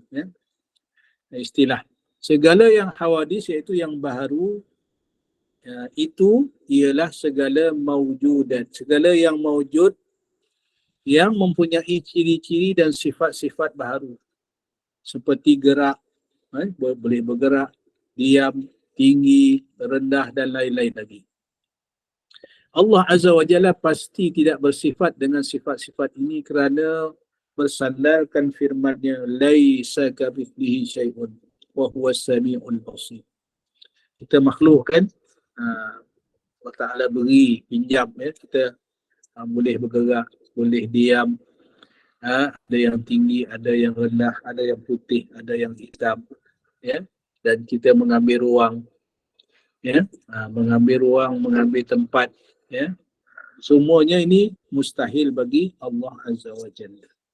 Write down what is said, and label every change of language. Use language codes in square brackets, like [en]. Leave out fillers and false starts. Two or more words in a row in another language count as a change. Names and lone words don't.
[ms] Istilah segala yang hawadis iaitu yang baharu, itu ialah segala maujudat, segala yang maujud yang mempunyai ciri-ciri dan sifat-sifat baharu seperti gerak, boleh bergerak, diam, tinggi, rendah dan lain-lain lagi. [ar] الله عز وجل [ms] pasti tidak bersifat dengan sifat-sifat ini kerana bersandarkan firman-Nya, [ar] ليس كمثله شيء وهو السميع البصير. [ms] Kita makhluk kan, Allah Ta'ala beri, pinjam kita boleh bergerak, boleh diam, ada yang tinggi, ada yang rendah, ada yang putih, ada yang hitam, dan kita mengambil ruang, mengambil ruang, mengambil tempat, semuanya ini mustahil bagi [ar] الله عز وجل.